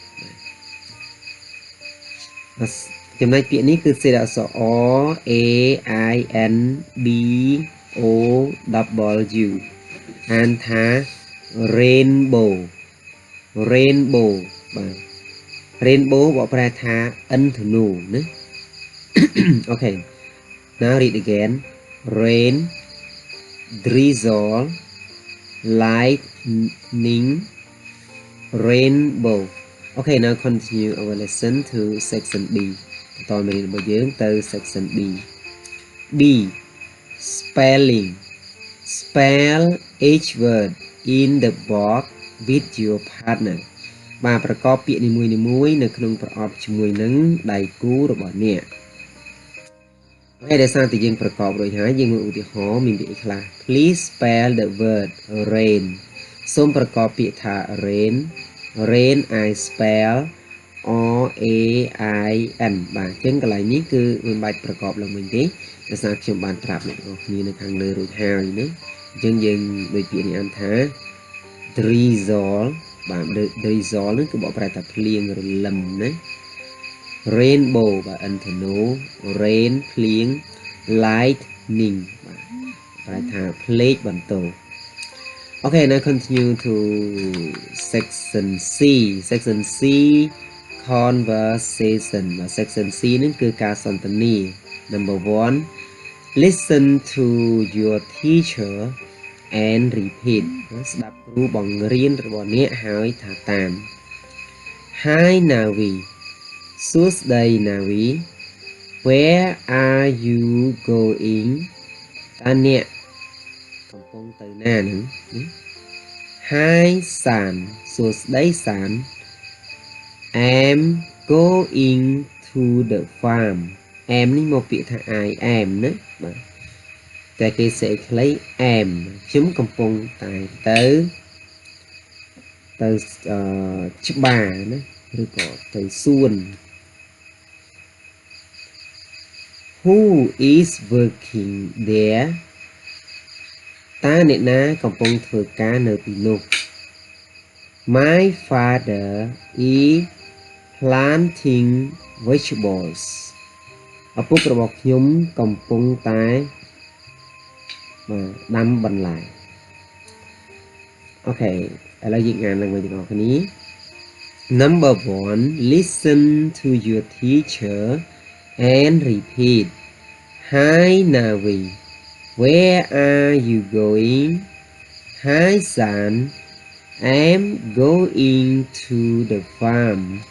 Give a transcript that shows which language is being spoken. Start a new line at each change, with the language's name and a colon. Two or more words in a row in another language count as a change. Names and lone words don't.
Khmer: ចំណែកពាក្យនេះគឺសេរអក្សរ
English: R A I N B O W
Khmer: អានថា
English: rainbow rainbow
Khmer: បាទ rainbow បកប្រែថាឥន្ធនូណា
English: Okay now read again rain drizzle lightning rainbow Okay now continue our lesson to section B
Khmer: បន្តមេរៀនរបស់យើងទៅ
English: section B B spelling spell each word in the box with your partner
Khmer: បាទប្រកបពាក្យនីមួយៗនៅក្នុងប្រអប់ជាមួយនឹងដៃគូរបស់អ្នកហើយដែលសារតែយើងប្រកបរួចហើយយើងមើលឧទាហរណ៍មានពាក្យខ្លះ
English: Please spell the word rain
Khmer: សូមប្រកបពាក្យថា rain
English: rain I spell R A I N
Khmer: បាទអញ្ចឹងកន្លែងនេះគឺមិនបាច់ប្រកបឡើងវិញ ទេដោយសារខ្ញុំបានប្រាប់អ្នកនរគ្នានៅខាងលើរួចហើយណាអញ្ចឹងយើងដូចពាក្យនេះអានថា drizzle បាទ drizzle នេះគឺបកប្រែថាភ្លៀងរលឹម ណា rainbow បាទ ឥន្ធនូ rain ភ្លៀង lightning បាទប្រែថាភ្លេចបន្ទោ
English: Okay now continue to section C
Khmer: section C
English: conversation បាទ section C
Khmer: នេះគឺការសន្ទនា
English: number 1 listen to your teacher and repeat ស្ដាប់
Khmer: គ្រូបង្រៀនរបស់អ្នកហើយថាតាម Hi Navi សួស្ដី Navi
English: Where are you going
Khmer: តើអ្នកកំពុងទៅណាហ្នឹង Hi San សួស្ដី San
English: I'm going to the farm am
Khmer: នេះមកពាក្យថា
English: I am
Khmer: ណាបាទតែគេសេខ្លី am ខ្ញុំកំពុងតែទៅ ច្បារណាឬក៏ទៅសួន
English: Who is working there
Khmer: តើអ្នកណាកំពុងធ្វើការនៅទីនោះ
English: My father is planting vegetables
Khmer: ឪពុករបស់ខ្ញុំកំពុងតែ ដាំបន្លែ
English: Okay
Khmer: ឥឡូវយើងអានឡើងវិញទាំងអស់គ្នា
English: Number 1 listen to your teacher and repeat Hi Navi Where are you going? Hi son, I'm going to the farm.